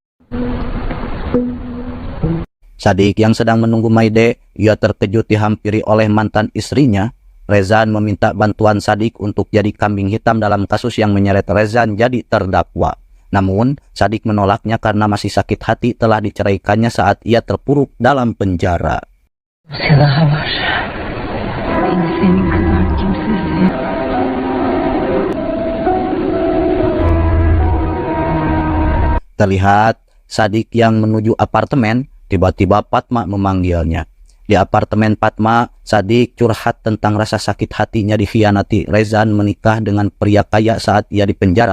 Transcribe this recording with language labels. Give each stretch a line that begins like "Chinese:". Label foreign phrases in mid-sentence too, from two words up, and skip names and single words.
Indonesian: Sadik yang sedang menunggu Maide, ia terkejut dihampiri oleh mantan istrinya. Rezan meminta bantuan Sadik untuk jadi kambing hitam dalam kasus yang menyeret Rezan jadi terdakwa. Namun, Sadik menolaknya karena masih sakit hati telah diceraikannya saat ia terpuruk dalam penjara.
Turkish: Silahı var. Beni senin kadar kimsesiz.
Indonesian: Terlihat Sadik yang menuju apartemen, tiba-tiba Fatma memanggilnya. Di apartemen Fatma, Sadik curhat tentang rasa sakit hatinya dikhianati Rezan menikah dengan pria kaya saat ia di penjara.